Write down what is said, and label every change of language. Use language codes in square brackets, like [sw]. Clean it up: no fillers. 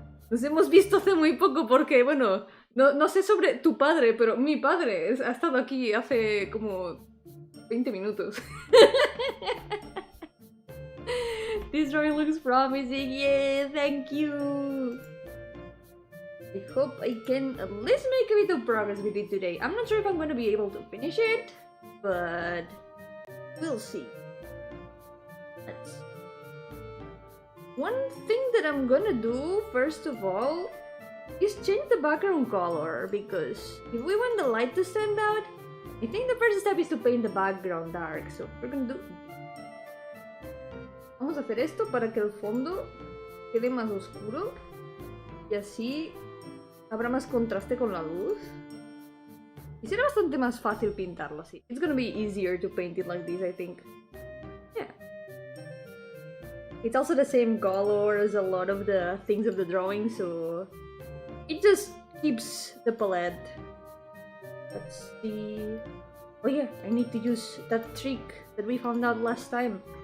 [es] Nos hemos visto hace muy poco porque, bueno, no sé sobre tu padre, pero mi padre ha estado aquí hace como 20 minutos. [en] This drawing looks promising, yeah, thank you! I hope I can at least make a bit of progress with it today. I'm not sure if I'm gonna be able to finish it, but we'll see. Let's... One thing that I'm gonna do, first of all, is change the background color, because if we want the light to stand out, I think the first step is to paint the background dark, so we're gonna do... [es] Vamos a hacer esto para que el fondo quede más oscuro y así habrá más contraste con la luz. Y será bastante más fácil pintarlo así. [en] It's gonna be easier to paint it like this, I think. Yeah. It's also the same color as a lot of the things of the drawing, so it just keeps the palette. Let's see... Oh yeah, I need to use that trick that we found out last time.